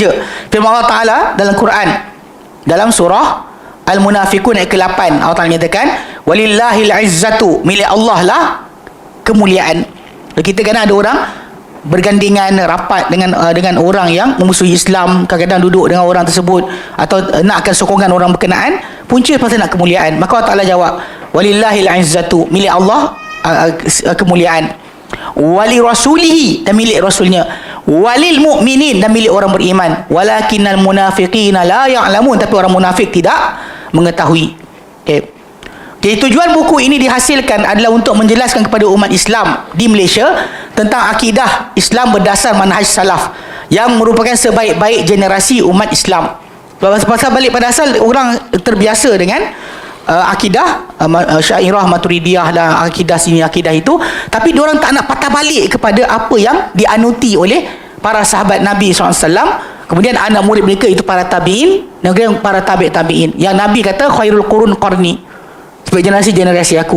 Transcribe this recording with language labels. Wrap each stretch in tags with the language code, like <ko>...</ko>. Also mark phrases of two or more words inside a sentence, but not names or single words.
<ms>Firman Allah Taala dalam Quran, dalam surah Al-Munafiqun ayat ke-8, Allah Taala nyatakan,</ms> <ar>ولله العزة,</ar> <ms>milik Allah lah kemuliaan. Kita kadang ada orang bergandingan rapat dengan orang yang memusuhi Islam, kadang-kadang duduk dengan orang tersebut atau nakkan sokongan orang berkenaan, punca pasal nak kemuliaan. Maka Allah Taala jawab,</ms> <ar>ولله العزة,</ar> <ms>milik Allah kemuliaan,</ms> <ar>ولرسوله,</ar> <ms>dan milik rasulnya,</ms> <ar>وللمؤمنين,</ar> <ms>dan milik orang beriman,</ms> <ar>ولكن المنافقين لا يعلمون,</ar> <ms>tapi orang munafik tidak mengetahui. Jadi tujuan buku ini dihasilkan adalah untuk menjelaskan kepada umat Islam di Malaysia tentang akidah Islam berdasar manhaj salaf, yang merupakan sebaik-baik generasi umat Islam. Pasal balik pada asal, orang terbiasa dengan akidah Syairah, Maturidiyah dan akidah sini, akidah itu, tapi diorang tak nak patah balik kepada apa yang dianuti oleh para sahabat Nabi SAW, kemudian anak murid mereka itu para tabi'in, dan kemudian para tabi'in, yang Nabi kata</ms> <ar>خير القرون قرني,</ar> <ms>sebagai generasi aku.</ms>